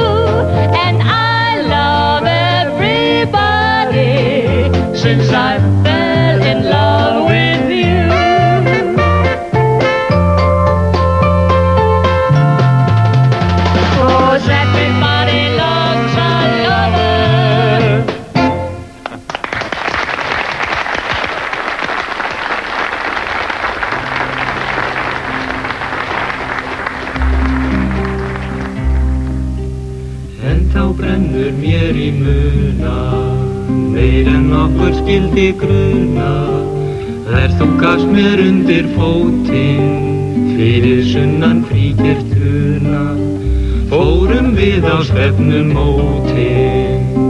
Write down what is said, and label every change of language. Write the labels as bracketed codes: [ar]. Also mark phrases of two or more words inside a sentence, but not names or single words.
[en] And I love everybody since I fell in love with you. Cause everybody loves a lover. [is] En þá brennur mér í muna, meir en nokkur skildi gruna, þú gafst mér undir fótinn, fyrir sunnan fríkirtuna, fórum við á stefnumótin.